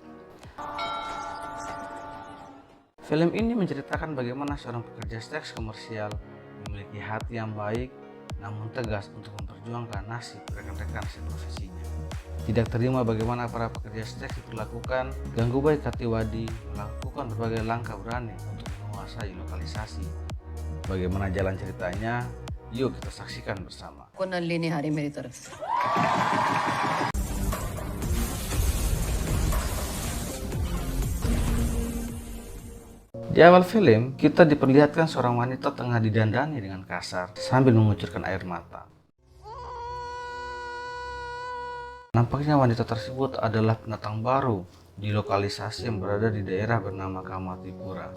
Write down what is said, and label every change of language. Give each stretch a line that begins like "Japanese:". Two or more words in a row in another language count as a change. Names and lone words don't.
Indonesian: Film ini menceritakan bagaimana seorang pekerja seks komersial memiliki hati yang baik namun tegas untuk memperjuangkan nasib rekan-rekan seprofesinya. Tidak terima bagaimana para pekerja seks diperlakukan, Gangubai Kathiawadi melakukan berbagai langkah berani untuk menguasai lokalisasi. Bagaimana jalan ceritanya? Yuk kita saksikan bersama.
Hindi: को नल्ली निहारी मेरी तरफ से।
Indonesian: Di awal film, kita diperlihatkan seorang wanita tengah didandani dengan kasar sambil mengucurkan air mata. Nampaknya wanita tersebut adalah pendatang baru di lokalisasi yang berada di daerah bernama Kamatipura.